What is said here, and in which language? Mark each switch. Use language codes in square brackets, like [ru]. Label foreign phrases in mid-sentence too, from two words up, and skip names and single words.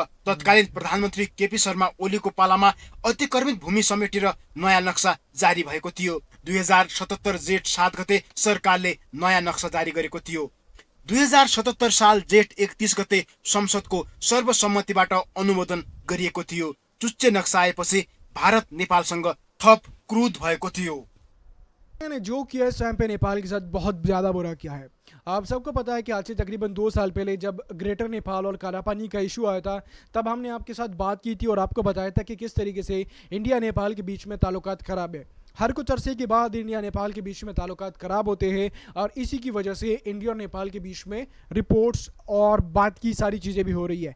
[ne] तत्कालीन प्रधानमन्त्री केपी शर्मा ओलीको पालामा अतिक्रमित भूमि समेटेर नयाँ नक्सा जारी भएको थियो। 2077 जेठ 7 गते सरकारले नयाँ नक्सा जारी गरेको थियो। 2077 साल जेठ 31 गते संसदको सर्वसम्मतिबाट अनुमोदन गरिएको थियो। चुच्चे नक्सा आएपछि भारत नेपालसँग थप क्रुद्ध भएको थियो। [hi] ने जो किया इस टाइम पे नेपाल के साथ बहुत ज़्यादा बुरा किया है। आप सबको पता है कि आज से तकरीबन 2 साल पहले जब ग्रेटर नेपाल और कालापानी का इशू आया था, तब हमने आपके साथ बात की थी और आपको बताया था कि किस तरीके से इंडिया नेपाल के बीच में ताल्लुकात ख़राब है। हर कुछ अरसे के बाद इंडिया नेपाल के बीच में ताल्लुकात ख़राब होते हैं और इसी की वजह से इंडिया और नेपाल के बीच में रिपोर्ट्स और बात की सारी चीज़ें भी हो रही है।